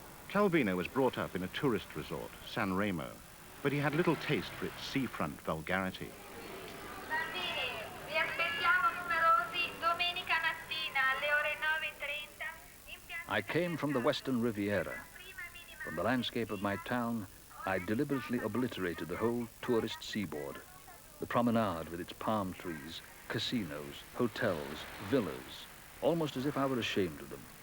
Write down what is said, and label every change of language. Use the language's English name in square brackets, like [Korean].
[English] Calvino was brought up in a tourist resort, San Remo, but he had little taste for its seafront vulgarity. [Italian] Bambini, vi aspettiamo numerosi domenica mattina alle ore 9:30. [English] I came from the Western Riviera. From the landscape of my town, I deliberately obliterated the whole tourist seaboard. The promenade with its palm trees, casinos, hotels, villas, almost as if I were ashamed of them.